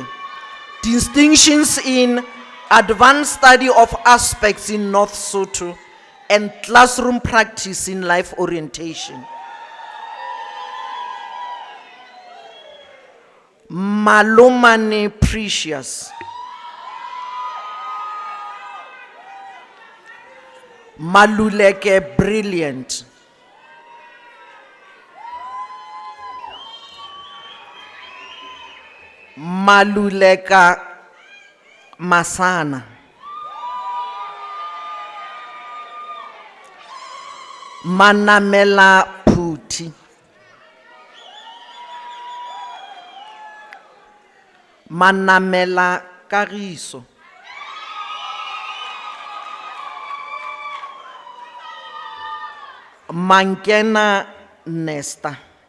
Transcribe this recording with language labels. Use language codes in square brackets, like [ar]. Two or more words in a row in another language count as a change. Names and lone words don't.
[en] Distinctions in advanced study of aspects in North Soto and classroom practice in life orientation. Malomane Precious. Maluleke Brilliant. Maluleka Masana. Manamela Puti. Manamela Kariso. Mankena Nesta.